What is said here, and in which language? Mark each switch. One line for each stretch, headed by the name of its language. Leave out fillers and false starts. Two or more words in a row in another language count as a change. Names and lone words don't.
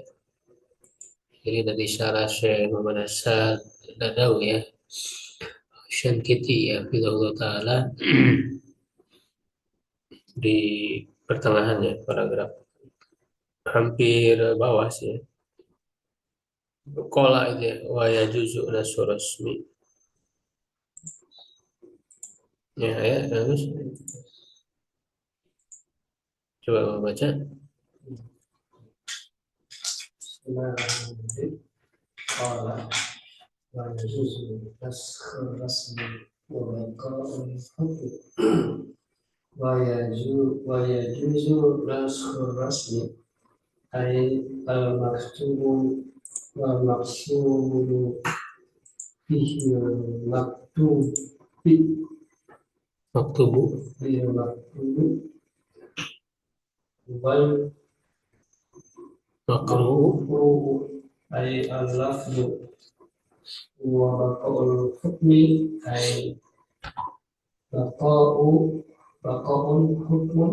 Indonesian: Jadi dari syarah Syekh Muhammad Asad Dadawi ya, Syankiti ya, Fidullah Ta'ala di pertengahan ya, paragraf hampir bawah sih ya.
Arabic: Kola
Indonesian: itu ya,
Arabic: ويجوز نسخ الرسم.
Indonesian: Ya, terus coba baca.
Arabic: قال ويجوز نسخ الرسم وبقاء الحكم ويجوز نسخ الرسم أي المكتوب والمقصود فيه المكتوب Maktubu المكتوب وال makruh المقروء أي اللفظ وبقاء الحكم أي بقاء بقاء الحكم